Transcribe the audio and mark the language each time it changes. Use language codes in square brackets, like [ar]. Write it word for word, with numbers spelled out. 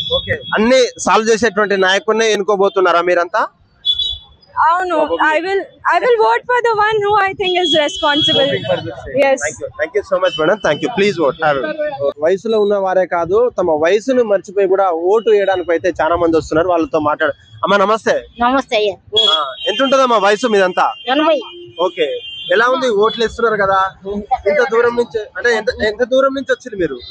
[te] Okay, అన్ని solve చేసేటువంటి నాయకుడినే ఎన్నుకోబోతున్నారా మీరంతా? అవును, [en] I will I will vote for the one who I think is responsible. Yes. Thank you so much madam, thank you. Please vote have [te] వయసులో ఉన్న వారే కాదు తమ వయసును మర్చిపోయి కూడా ఓటు వేయడానికి అయితే చాలా మంది వస్తున్నారు. వాళ్ళతో మాట్లాడు. అమ్మా నమస్తే. నమస్తే అయ్యా. ఆ, ఎంత ఉంటదమ్మా వయసు మీదంతా? ఎనభై ఓకే, ఎలా ఉంది? ఓట్లు ఇస్తున్నారు కదా, ఎంత దూరం నుంచి? అంటే ఎంత ఎంత దూరం నుంచి వచ్చింది మీరు?